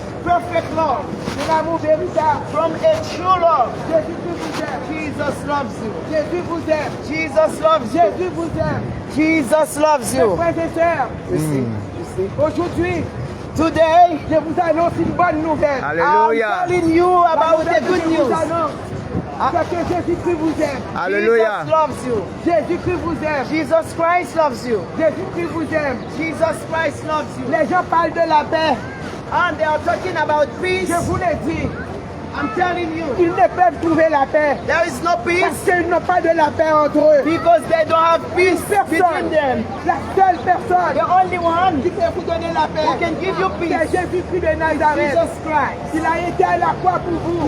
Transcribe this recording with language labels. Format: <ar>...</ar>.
<en>Perfect love.</en> <fr>Un amour véritable.</fr> <en>From a true love.</en> <fr>Jésus vous aime.</fr> <en>Jesus loves you.</en> <fr>Jésus vous aime.</fr> <en>Jesus loves you. Jésus vous aime. Jesus loves you.</en> <fr>Frères et sœurs, aujourd'hui,</fr> <en>today,</en> <fr>je vous annonce une bonne nouvelle. Alléluia.</fr> <en>I'm telling you about the good news.</en> <fr>Parce que Jésus-Christ vous aime. Alléluia.</fr> <en>Jesus loves you.</en> <fr>Jésus-Christ vous aime.</fr> <en>Jesus Christ loves you.</en> <fr>Jésus-Christ vous aime.</fr> <en>Jesus Christ loves you.</en> <fr>Les gens parlent de la paix.</fr> <en>And they are talking about peace.</en> <fr>Je vous l'ai dit.</fr> <en>I'm telling you.</en> <fr>Ils ne peuvent trouver la paix.</fr> <en>There is no peace.</en> <fr>Parce qu'ils n'ont pas de la paix entre eux.</fr> <en>Because they don't have peace between them.</en> <fr>La seule personne.</fr> <en>The only one</en> <fr>qui peut vous donner la paix.</fr> <en>Who can give you peace.</en> <fr>C'est Jésus-Christ de Nazareth. Jesus Christ. Il a été à la croix pour vous.</fr>